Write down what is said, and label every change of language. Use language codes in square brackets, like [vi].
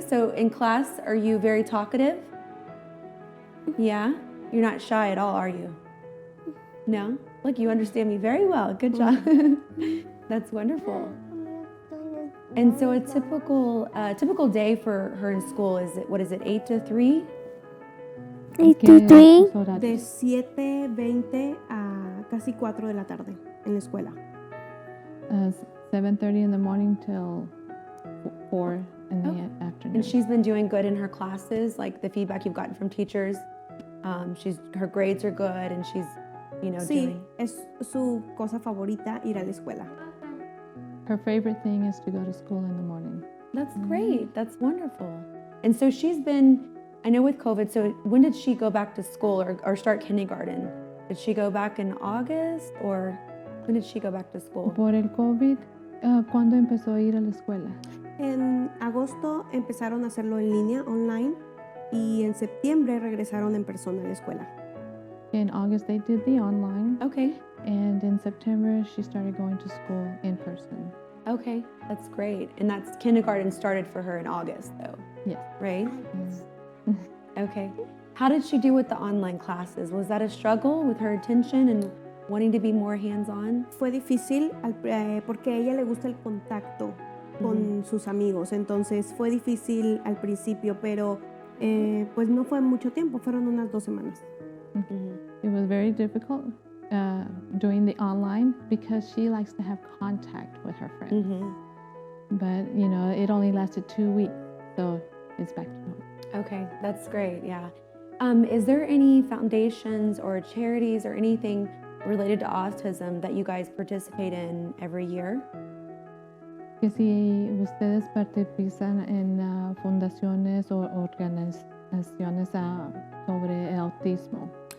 [en] So in class, are you very talkative? Yeah? You're not shy at all, are you? No? Look, you understand me very well. Good job. That's wonderful. And so a typical day for her in school is it, what is it, 8 to 3? 8 [es] ¿Qué [en] to 3. [es] sus horarios? De 7:20 a casi 4 de la tarde en la escuela. [en] 7:30 in the morning till 4 in the Okay. afternoon. And she's been doing good in her classes, like the feedback you've gotten from teachers. Her grades are good and she's, [es] Sí, [en] doing. [es] es su cosa favorita ir a la escuela. [en] Her favorite thing is to go to school in the morning. That's great. That's wonderful. And so she's been, I know with COVID, so when did she go back to school or start kindergarten? Did she go back in August or when did she go back to school? [es] Por el COVID, ¿cuándo empezó a ir a la escuela? En agosto empezaron a hacerlo en línea, online, y en septiembre regresaron en persona a la escuela. [en] In August, they did the online, Okay. and in September, she started going to school in person. Okay. That's great. And that's kindergarten started for her in August though, Yes. right? Okay. How did she do with the online classes? Was that a struggle with her attention and wanting to be more hands-on? [es] Fue difícil porque a ella le gusta el contacto con sus amigos, entonces fue difícil al principio, pero pues no fue mucho tiempo, fueron unas 2 semanas. [en] It was very difficult doing the online because she likes to have contact with her friends. But, it only lasted 2 weeks, so it's back to normal. Okay, that's great. Yeah. Is there any foundations or charities or anything related to autism that you guys participate in every year? [es] Que si ustedes participan en fundaciones o organizaciones sobre el autismo.